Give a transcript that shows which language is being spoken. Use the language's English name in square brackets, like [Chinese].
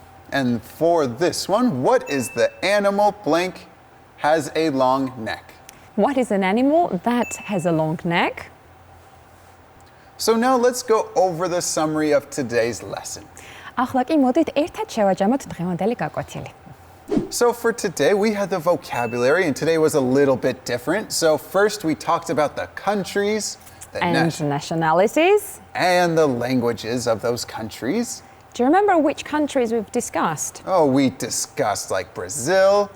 [English] And for this one, what is the animal blank has a long neck? What is an animal that has a long neck? So now let's go over the summary of today's lesson. [Georgian] ახლა კი მოდით ერთად შევაჯამოთ დღევანდელი გაკვეთილი. [English] So for today, we had the vocabulary, and today was a little bit different. So first, we talked about the countries, the Nationalities. and the languages of those countries. Do you remember which countries we've discussed? Oh, we discussed like Brazil.